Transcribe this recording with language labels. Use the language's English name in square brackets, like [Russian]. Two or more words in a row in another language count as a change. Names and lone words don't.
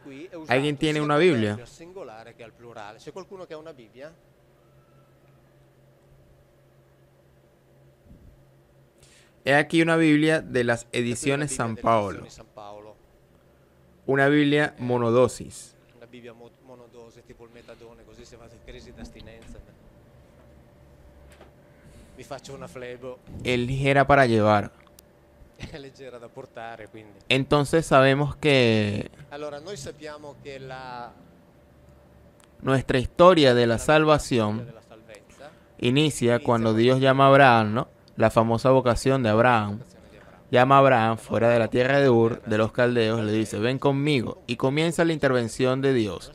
[Spanish] ¿Alguien tiene una Biblia? He aquí una Biblia de las ediciones San Paolo. Una Biblia monodosis. [Italian] Tipo il metadone, così se fate crisi d'astinenza vi faccio una flebo. [Spanish] Es ligera para llevar. [Italian] È leggera da portare, quindi. [Spanish] Entonces sabemos que [Italian] Allora, noi sappiamo che [Spanish] nuestra historia de la salvación inicia cuando Dios llama a Abraham, ¿no? La famosa vocación de Abraham. Llama a Abraham fuera de la tierra de Ur, de los caldeos, le dice, ven conmigo, y comienza la intervención de Dios.